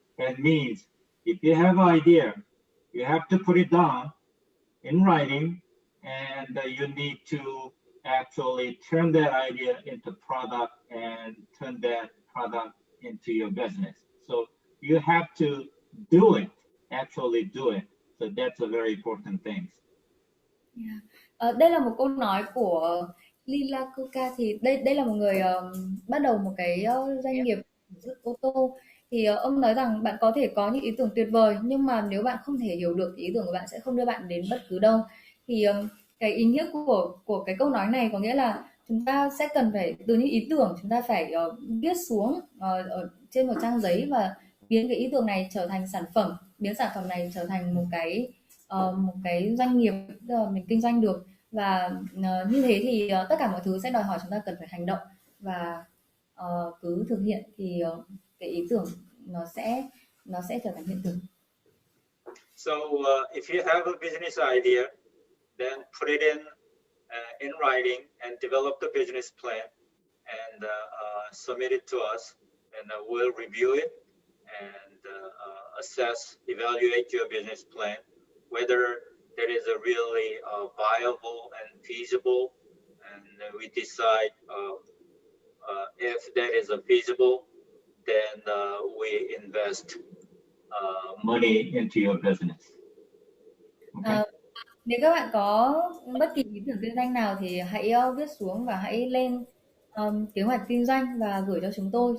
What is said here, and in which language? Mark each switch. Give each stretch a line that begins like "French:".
English: That means if you have an idea, you have to put it down in writing, and you need to actually turn that idea into product and turn that product into your business. So you have to do it, actually do it. So that's a very important thing. Yeah.
Vietnamese: Đây là một câu nói của Lila Kuka. Thì đây là một người bắt đầu một cái doanh nghiệp sản xuất ô tô. Thì ông nói rằng bạn có thể có những ý tưởng tuyệt vời, nhưng mà nếu bạn không thể hiểu được ý tưởng của bạn sẽ không đưa bạn đến bất cứ đâu. Thì cái ý nghĩa của cái câu nói này có nghĩa là chúng ta sẽ cần phải từ những ý tưởng chúng ta phải viết xuống ở trên một trang giấy và biến cái ý tưởng này trở thành sản phẩm biến sản phẩm này trở thành một cái doanh nghiệp mình kinh doanh được. Và như thế thì tất cả mọi thứ sẽ đòi hỏi chúng ta cần phải hành động và cứ thực hiện thì cái ý tưởng nó sẽ trở thành hiện thực.
English: So if you have a business idea, then put it in writing and develop the business plan and submit it to us, and we'll review it and assess, evaluate your business plan, whether that is a really viable and feasible, and we decide if that is feasible, then we invest money into your business. Okay.
Vietnamese: Nếu các bạn có bất kỳ ý tưởng kinh doanh nào thì hãy viết xuống và hãy lên kế hoạch kinh doanh và gửi cho chúng tôi.